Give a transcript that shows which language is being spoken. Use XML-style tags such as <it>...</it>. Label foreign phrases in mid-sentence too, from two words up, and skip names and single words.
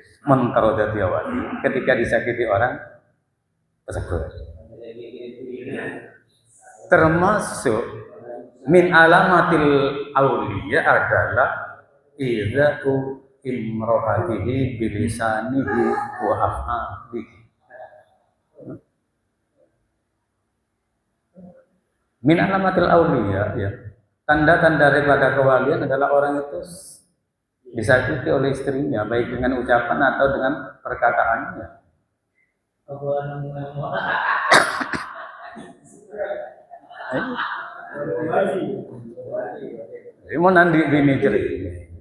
<jv>Mentero dadi</jv> <id>wali ketika disakiti orang sabar.</id> <ar>Termasuk من علامات الأولياء adalah إيذاء امرأته بلسانه وأفعاله. من علامات الأولياء ya.</ar> <id>Tanda-tanda daripada kewalian adalah orang itu disakiti oleh istrinya baik dengan ucapan atau dengan perkataannya. Mau nanti ini cerita.</id>